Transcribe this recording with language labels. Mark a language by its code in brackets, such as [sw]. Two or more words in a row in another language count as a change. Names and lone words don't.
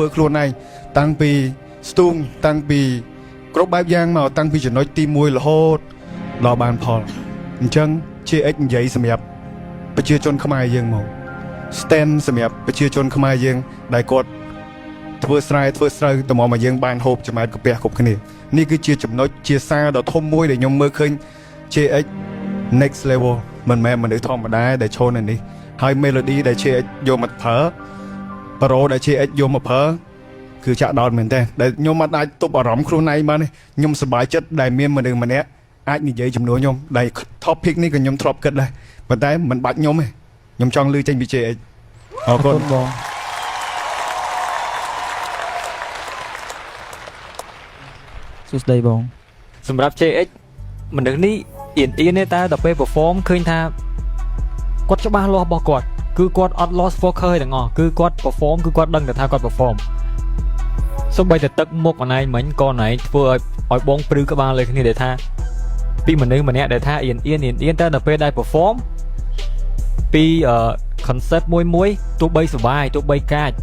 [km] ខ្លួនឯងតាំងពីស្ទូងតាំងពីគ្រប់បែបយ៉ាងមកតាំងពីចំណុចទី1រហូតដល់បានផលអញ្ចឹង JX និយាយសម្រាប់ប្រជាជនខ្មែរយើង មក stand សម្រាប់ប្រជាជនខ្មែរយើងដែលគាត់ធ្វើស្រែធ្វើស្រូវតម្រាំឲ្យយើងបានហូបចំអែតកាពះគ្រប់គ្នានេះគឺជាចំណុចជាសារ ដ៏ធំមួយដែលខ្ញុំមើលឃើញ JX next level មិនមែនមនុស្សធម្មតាដែលឈរនៅនេះហើយ melody ដែល JX យកមកប្រើ pro ដែល JX យកមកប្រើគឺចាក់ដោតមែនទេដែលខ្ញុំអត់អាចទប់អារម្មណ៍ខ្លួនឯងបានទេខ្ញុំសប្បាយចិត្តដែលមានមនុស្សម្នាក់អាចនិយាយជំនួសខ្ញុំដែល topic នេះក៏ខ្ញុំធ្លាប់គិតដែរប៉ុន្តែមិនបាច់ខ្ញុំទេខ្ញុំចង់លើចេញពី JX អរគុណបង សួស្ដីបងសម្រាប់ JX មនុស្សនេះអៀនទេតែដល់ពេល perform ឃើញថាគាត់ច្បា ស់លាស់របស់គាត់គឺគាត់អត់ [en] lost focus [km] ទាំងអស់គឺគាត់ perform គឺគាត់ដឹងតែថាគាត់ perform សូម្បីតែទឹកមុខអនឯងមិញក៏ណៃធ្វើឲ្យបងព្រឺក្បាលលើគ្នាដែលថាពីមនុស្សម្នាក់ដែលថាអៀនតែដល់ពេលដែល perform ពី concept មួយទោះបីសុបាយទោះបីកាច